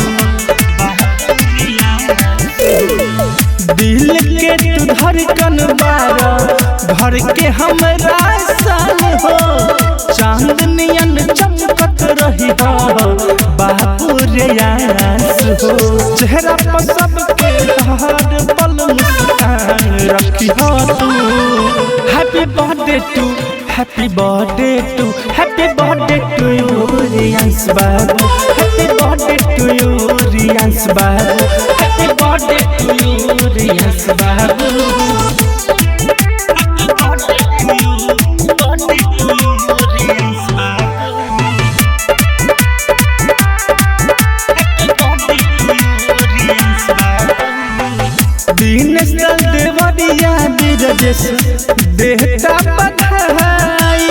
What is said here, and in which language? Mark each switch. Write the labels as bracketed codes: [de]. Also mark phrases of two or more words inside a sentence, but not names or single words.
[bho] दिल के तू धड़कन बारा घर के हमरा सन हो। चांदनियन चमकत रही बाबू रियांश हो। चेहरा पर सबके हर पल मुस्कान रखी हो तू। [en] Happy birthday to happy birthday to happy birthday to you रियांश बाबू। Happy birthday to you रियांश बाबू। Happy birthday to you रियांश बाबू। Happy birthday to you रियांश बाबू। [bho] दीनेश देवरिया बिरजेश देहता बधाई।